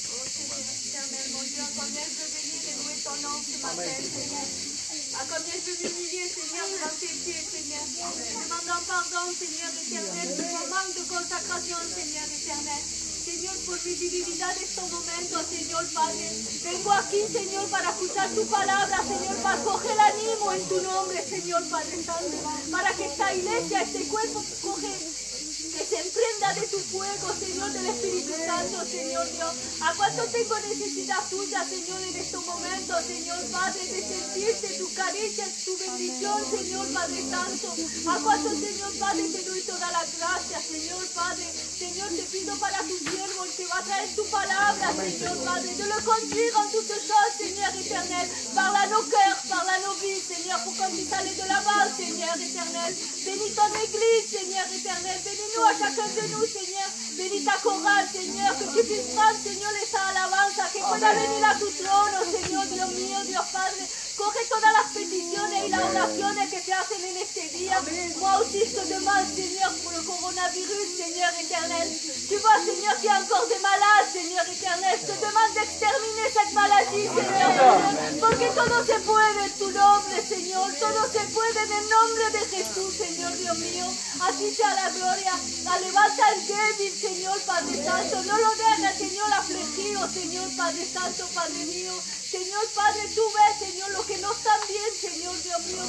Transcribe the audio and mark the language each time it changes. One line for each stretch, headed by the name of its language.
French: Mon Dieu, à combien je veux venir et louer ton nom ce matin, Seigneur. À combien je veux m'humilier, Seigneur, devant tes pieds, Seigneur. Demandant pardon, Seigneur éternel, pour manque de consacración, Señor éternel.
Spanish: Señor, por mi debilidad de estos momentos, Señor Padre. Vengo aquí, Señor, para escuchar tu palabra, Señor, para coger ánimo en tu nombre, Señor Padre Santo. Para que esta iglesia, este cuerpo, que se emprenda de tu fuego, Señor, del Espíritu Santo, Señor Dios. ¿A cuánto tengo necesidad tuya, Señor, en estos momentos, Señor Padre, de sentirte tu caricia, tu bendición, Señor Padre Santo? ¿A cuánto, Señor Padre, te doy todas las gracias, Señor Padre? Señor, te pido para tu siervo, el que va a traer tu palabra, Señor Padre,
French: de le conduire en toutes choses, Seigneur éternel. Parle à nos cœurs, parle à nos vies, Seigneur, pour qu'on puisse aller de l'avant, Seigneur éternel. Bénis ton église, Seigneur éternel. Bénis-nous a chacun de nous, Señor. Bénis ta chorale, Señor, que tu puisses prendre,
Spanish: Señor, esa alabanza, que pueda venir a tu trono, Señor, Dios mío, Dios Padre. Coge todas las peticiones y las oraciones que se hacen en este día.
French: Moi aussi, je te demande, Seigneur, pour le coronavirus, Seigneur éternel. Tu vois, Seigneur, qu'il y a encore des malades, Seigneur éternel. Je te demande d'exterminer cette maladie, Seigneur éternel.
Spanish: Porque todo se puede en tu nombre, Señor. Todo se puede en el nombre de Jesús, Señor, Dios mío. Así sea la gloria. Levanta el débil, Señor Padre Santo. No lo dejes, Señor, afligido, Señor Padre Santo, Padre mío. Señor Padre, tú ves, Señor, lo que no están bien, Señor Dios mío.